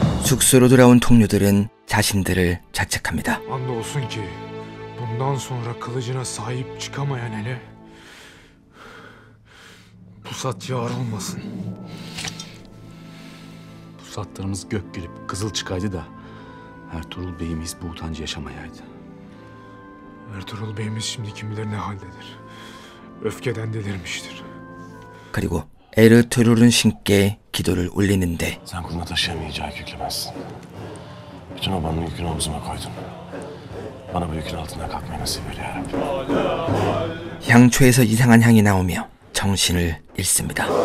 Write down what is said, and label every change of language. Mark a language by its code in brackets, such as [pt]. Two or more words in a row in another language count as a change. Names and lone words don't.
[ko] 숙소로 돌아온 동료들은 자신들을 자책합니다. [tr] Andolsun ki bundan sonra kılıcına sahip çıkamayan ele pusat yar olmasın. Pusatlarımız gök gelip kızıl çıkaydı da Ertuğrul Bey'imiz bu utancı yaşamayaydı. Ertuğrul Bey'imiz şimdi kim bilir ne haldedir. Öfkeden delirmiştir. [ko] 그리고 에르투룰은 신께 기도를 올리는데 [tr] Sen kuruna taşıyamayacağı yük yüklemezsin. Bütün obanın yükünü omzuma koydun. Bana bu yükün altından kalkmayı nasip eyle ya Rabbi. [ko] 향초에서 이상한 향이 나오며 정신을 잃습니다.